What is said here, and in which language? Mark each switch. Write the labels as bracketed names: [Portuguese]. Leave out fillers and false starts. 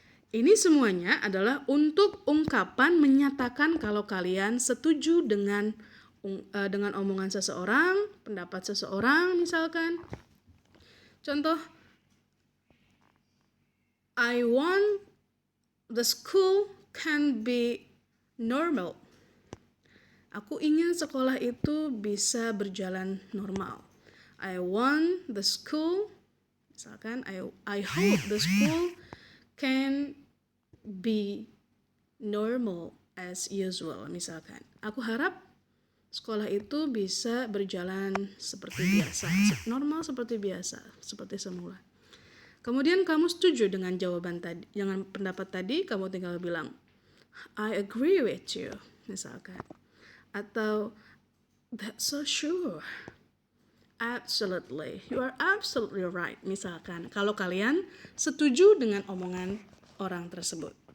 [Indonesian] Ini semuanya adalah untuk ungkapan menyatakan kalau kalian setuju dengan omongan seseorang, pendapat seseorang misalkan. Contoh, [English] I want the school can be normal. [Indonesian] Aku ingin sekolah itu bisa berjalan normal. [English] I want the school, [Indonesian] misalkan, [English] I hope the school can be normal as usual, misalkan. [Indonesian] Aku harap sekolah itu bisa berjalan seperti biasa, normal seperti biasa, seperti semula. Kemudian kamu setuju dengan jawaban tadi, dengan pendapat tadi, kamu tinggal bilang, [English] I agree with you, [Indonesian] misalkan. Atau, [English] that's so sure. Absolutely. You are absolutely right, [Indonesian] misalkan. Kalau kalian setuju dengan omongan orang tersebut.